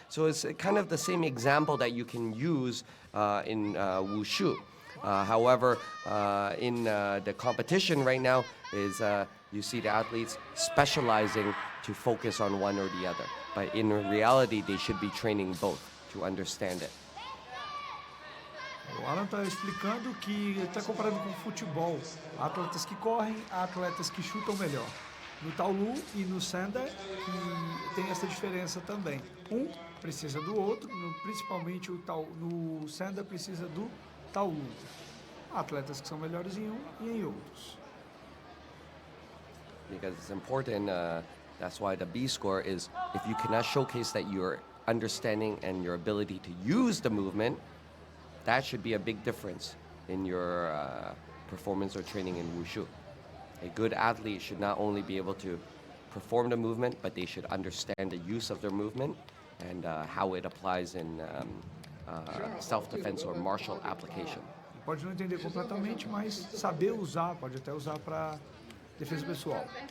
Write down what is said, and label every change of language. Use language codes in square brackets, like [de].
[en] So it's kind of the same example that you can use in Wushu. However, in the competition right now is you see the athletes specializing to focus on one or the other. But in reality, they should be training both to understand it. [pt] O Alan está explicando que está comparando com futebol. Há atletas que correm, há atletas que chutam melhor. No Taolu e no Sanda, que tem essa diferença também. Um precisa do outro, principalmente no Sanda precisa do Taolu. Há atletas que são melhores em um e em outros. [en] Because it's important, that's why the B score is if you cannot showcase that you're understanding and your ability to use the movement, that should be a big difference in your performance or training in Wushu. A good athlete should not only be able to perform the movement, but they should understand the use of their movement and how it applies in self-defense or martial application. [pt] Pode não entender completamente, mas saber usar, pode até usar para defesa pessoal.